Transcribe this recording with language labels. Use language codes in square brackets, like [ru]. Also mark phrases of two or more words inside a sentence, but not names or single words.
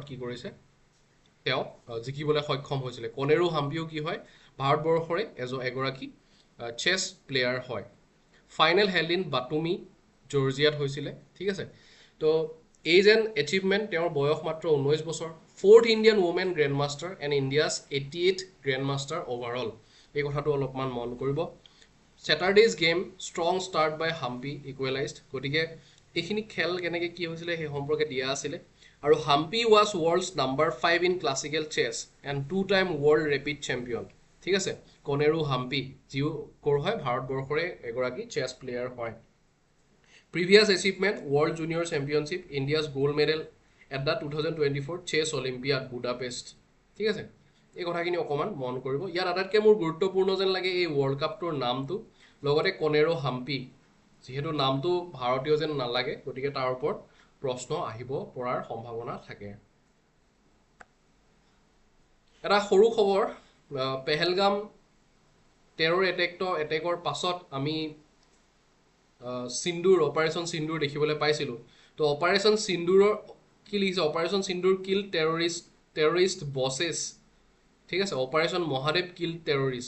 [as] কি কৰিছে তেওঁ জিকিবলৈ সক্ষম হৈছিলে কনেৰো হাম্পিও কি হয় ভাৰতবৰ্ষৰে এগৰাকী [en] chess player [as] হয় [en] final held in [as] বাটুমি জৰ্জিয়াত হৈছিলে ঠিক আছে তো [en] age and achievement [as] তেওঁৰ বয়স মাত্ৰ 19 বছৰ [en] 4th Indian women grand master and India's 88th grand master overall [as] এই কথাটো অলপমান মন কৰিব [en] Saturday's game strong start by Hampi equalized [as] গতিকে এইখিনি খেল কেনেকৈ কি হৈছিলে সেই সম্পৰ্কে দিয়া আছিলে আৰু [en] Hampi was world's number 5 in classical chess and 2-time world rapid champion [as] ঠিক আছে কনেৰু হাম্পি যিও কৰ হয় ভাৰতবৰ্ষৰে এগৰাকী [en] chess player [as] হয় [en] previous achievement world junior championship India's gold medal at the 2024 chess olympiad [as] budapest ঠিক আছে এই কথাখিনি অকমান মন কৰিব ইয়াৰ আটাইতকৈ মোৰ গুৰুত্বপূৰ্ণ যেন লাগে এই ৱৰ্ল্ড কাপটোৰ নামটো লগতে কনেৰো হাম্পি যেহেতু নামটো ভাৰতীয় যেন নালাগে গতিকে তাৰ ওপৰত প্ৰশ্ন আহিব পৰাৰ সম্ভাৱনা থাকে এটা সৰু খবৰ পেহেলগাম [en] terror attack [as] পাছত আমি সিন্দুৰ অপাৰেশ্যন সিন্দুৰ দেখিবলৈ পাইছিলোঁ তো অপাৰেশ্যন সিন্দুৰৰ কি লিখিছে অপাৰেশ্যন সিন্দুৰ [en] kill terrorist bosses [as] ঠিক আছে অপাৰেশ্যন মহাদেৱ [en] kill terrorist